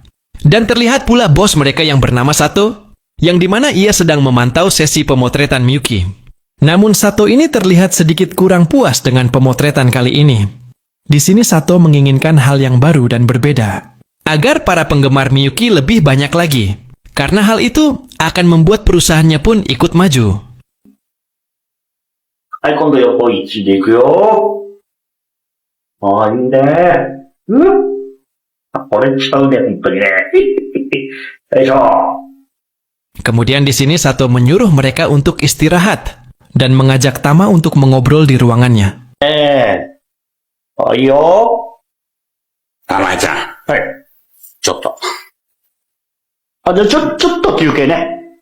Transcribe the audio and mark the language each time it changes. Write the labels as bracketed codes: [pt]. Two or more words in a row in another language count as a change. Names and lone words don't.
[id] Dan terlihat pula bos mereka yang bernama Sato, yang dimana ia sedang memantau sesi pemotretan Miyuki. Namun Sato ini terlihat sedikit kurang puas dengan pemotretan kali ini. Di sini Sato menginginkan hal yang baru dan berbeda, agar para penggemar Miyuki lebih banyak lagi. Karena hal itu akan membuat perusahaannya pun ikut maju. [ja] はい、今度横1でいくよ。ああ、いいね。これちゃうね、本当にね。よいしょ。 [id] Kemudian di sini Sato menyuruh mereka untuk istirahat dan mengajak Tama untuk mengobrol di ruangannya. [ja] いいよ。たまえちゃん、はい。ちょっと。じゃあちょっと休憩ね。